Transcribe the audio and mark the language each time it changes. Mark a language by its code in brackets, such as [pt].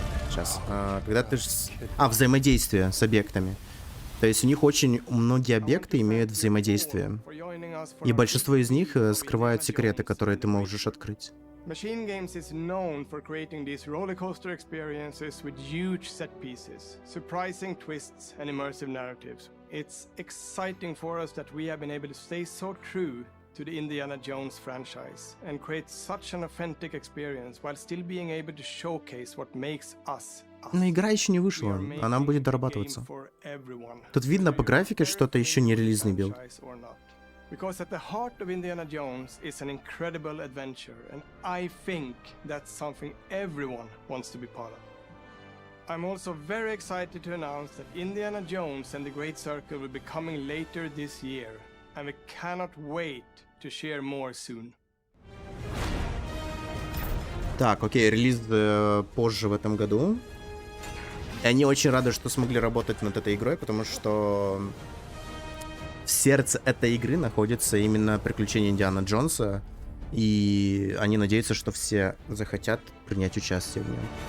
[ru] Сейчас. Когда ты... взаимодействие с объектами. То есть у них очень многие объекты имеют взаимодействие. И большинство из них скрывают секреты, которые ты можешь открыть. [en] Machine Games is known for creating these rollercoaster experiences with huge set pieces, surprising twists and immersive narratives. It's exciting for us that we have been able to stay so true to the Indiana Jones franchise and create such an authentic experience while still being able to showcase what makes us. [ru] Но игра еще не вышла, она будет дорабатываться. Тут видно по графике, что это еще не релизный билд. [en] Because at the heart of Indiana Jones is an incredible adventure, and I think that's something everyone wants to be part of. I'm also very excited to announce that Indiana Jones and the Great Circle will be coming later this year, and we cannot wait to share more soon. [ru] Так, окей, релиз позже в этом году. И они очень рады, что смогли работать над этой игрой, потому что в сердце этой игры находится именно приключения Индиана Джонса, и они надеются, что все захотят принять участие в нем.